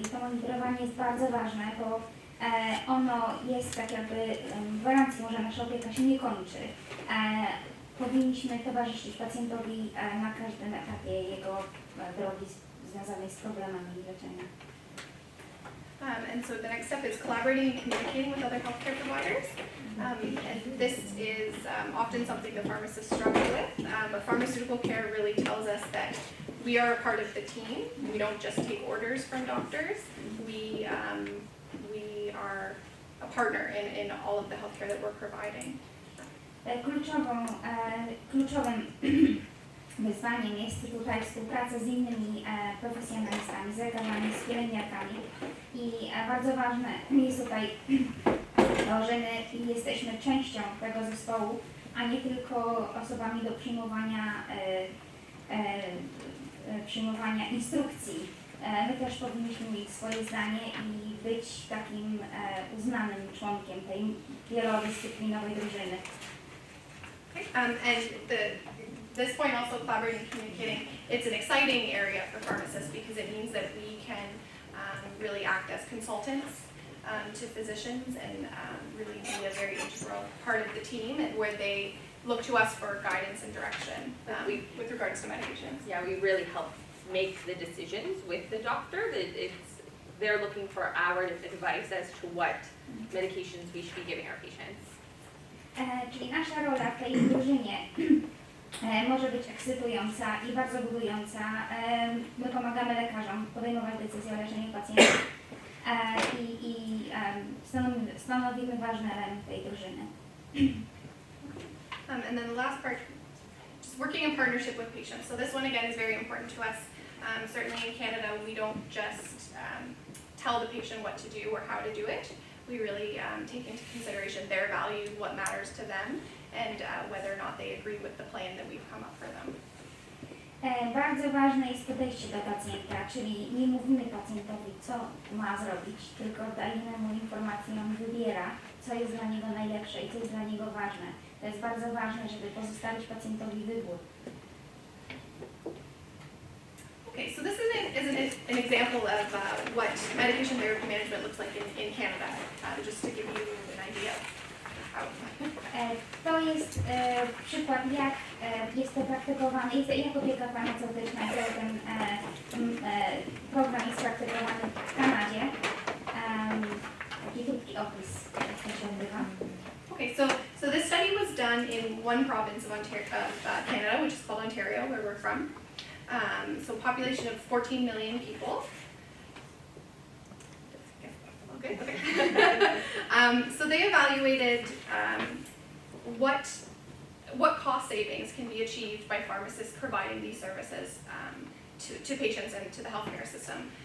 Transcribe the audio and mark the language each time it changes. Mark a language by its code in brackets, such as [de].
[pl] I to monitorowanie jest bardzo ważne, bo ono jest tak jakby gwarancją, że nasza opieka się nie kończy. Powinniśmy towarzyszyć pacjentowi na każdym etapie jego drogi związanej z problemami leczenia. [en] And so the next step is collaborating and communicating with other healthcare providers. And this is often something the pharmacists struggle with. But pharmaceutical care really tells us that we are a part of the team. We don't just take orders from doctors. We are a partner in all of the healthcare that we're providing. [pl] Kluczowym wyzwaniem jest tutaj współpraca z innymi profesjonalistami, z lekarzami, z pielęgniarkami. I bardzo ważne jest tutaj to, że my jesteśmy częścią tego zespołu, a nie tylko osobami do przyjmowania instrukcji. My też powinniśmy mieć swoje zdanie i być takim uznanym członkiem tej wielodyscyplinowej drużyny. [en] And this point also, collaborating and communicating, it's an exciting area for pharmacists because it means that we can really act as consultants to physicians and really be a very integral part of the team, and where they look to us for guidance and direction with regards to medications. Yeah, we really help make the decisions with the doctor. They're looking for our advice as to what medications we should be giving our patients. [pl] Czyli nasza rola w tej drużynie może być ekscytująca i bardzo budująca. My pomagamy lekarzom podejmować decyzje o leczeniu pacjentów i stanowimy ważny element tej drużyny. [en] And then the last part, just working in partnership with patients. So this one again is very important to us. Certainly in Canada, we don't just tell the patient what to do or how to do it. We really take into consideration their values, what matters to them, and whether or not they agree with the plan that we've come up for them. [pl] Bardzo ważne jest podejście do pacjenta, czyli nie mówimy pacjentowi, co ma zrobić, tylko dajemy mu informację, on wybiera, co jest dla niego najlepsze i co jest dla niego ważne. To jest bardzo ważne, żeby pozostawić pacjentowi wybór. [en] Okay, so this is an example of what medication therapy management looks like in Canada, just to give you an idea of how. [pl] To jest przykład, jak jest to praktykowane, jak opieka farmaceutyczna, cały ten program jest praktykowany w Kanadzie. Taki krótki opis, jak to się odbywa. [en] Okay, so this study was done in one province of Canada, which is called Ontario, where we're from. So population of 14 million people. Okay, okay. So they evaluated what cost savings can be achieved by pharmacists providing these services to patients and to the healthcare system.